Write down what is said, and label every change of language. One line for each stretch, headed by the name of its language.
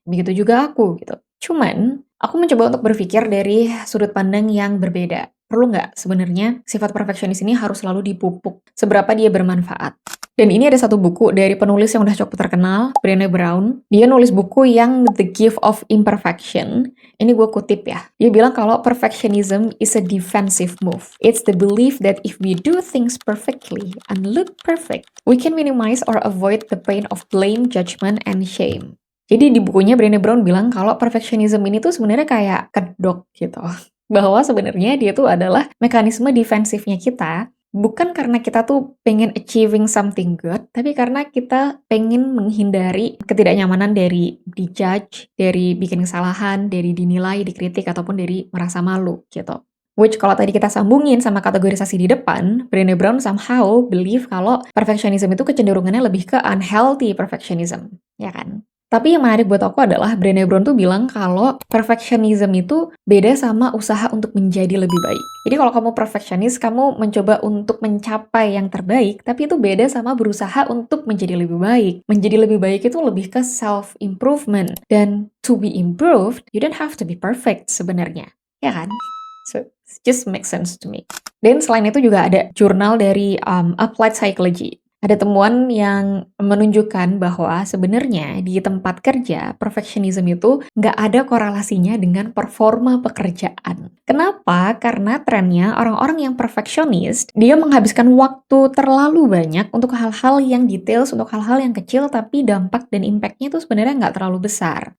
Indonesian: Begitu juga aku gitu. Cuman, aku mencoba untuk berpikir dari sudut pandang yang berbeda. Perlu nggak sebenarnya sifat perfeksionis ini harus selalu dipupuk? Seberapa dia bermanfaat? Dan ini ada satu buku dari penulis yang udah cukup terkenal, Brené Brown. Dia nulis buku yang The Gift of Imperfection. Ini gue kutip ya. Dia bilang kalau
English: perfectionism is a defensive move. It's the belief that if we do things perfectly and look perfect, we can minimize or avoid the pain of blame, judgment, and shame.
Indonesian: Jadi di bukunya Brené Brown bilang kalau perfectionism ini tuh sebenarnya kayak kedok gitu. Bahwa sebenarnya dia tuh adalah mekanisme defensifnya kita. Bukan karena kita tuh pengen
English: achieving something good,
Indonesian: tapi karena kita pengen menghindari ketidaknyamanan dari dijudge, dari bikin kesalahan, dari dinilai, dikritik, ataupun dari merasa malu gitu. Which kalau tadi kita sambungin sama kategorisasi di depan, Brené Brown
English: somehow believe
Indonesian: kalau perfectionism itu kecenderungannya lebih ke unhealthy perfectionism, ya kan? Tapi yang menarik buat aku adalah Brené Brown tuh bilang kalau perfectionism itu beda sama usaha untuk menjadi lebih baik. Jadi kalau kamu perfectionist, kamu mencoba untuk mencapai yang terbaik, tapi itu beda sama berusaha untuk menjadi lebih baik. Menjadi lebih baik itu lebih ke self-improvement. Dan
English: to be improved, you don't have to be perfect
Indonesian: sebenarnya. Ya kan?
English: So, it just makes sense to me.
Indonesian: Dan selain itu juga ada jurnal dari Applied Psychology. Ada temuan yang menunjukkan bahwa sebenarnya di tempat kerja, perfectionism itu nggak ada korelasinya dengan performa pekerjaan. Kenapa? Karena trennya orang-orang yang perfectionist, dia menghabiskan waktu terlalu banyak untuk hal-hal yang details, untuk hal-hal yang kecil, tapi dampak dan impact-nya itu sebenarnya nggak terlalu besar.